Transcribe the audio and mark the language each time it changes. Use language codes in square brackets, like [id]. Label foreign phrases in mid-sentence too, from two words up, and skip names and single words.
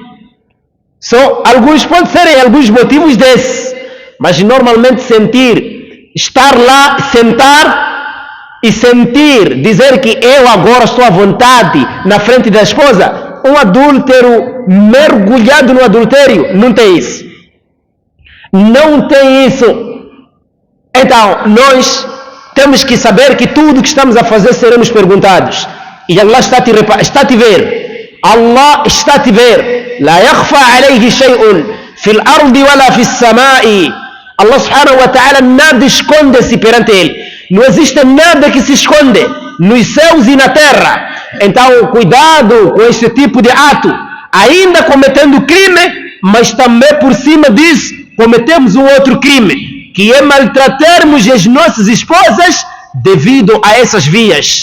[pt] Alguns podem ser alguns motivos desses, mas normalmente estar lá, sentar e sentir, dizer que eu agora estou à vontade na frente da esposa, um adúltero mergulhado no adultério não tem isso. Não tem isso. Então, nós temos que saber que tudo que estamos a fazer seremos perguntados. E Allah está a te ver. Allah está a te ver. [ar] لا يخفى عليه شيء في الأرض ولا في السماء. [pt] Allah [ar] سبحانه وتعالى [pt] nada esconde-se perante ele. Não existe nada que se esconde nos céus e na terra. Então, cuidado com este tipo de ato. Ainda cometendo crime, mas também por cima disso, cometemos um outro crime, que é maltratarmos as nossas esposas devido a essas vias.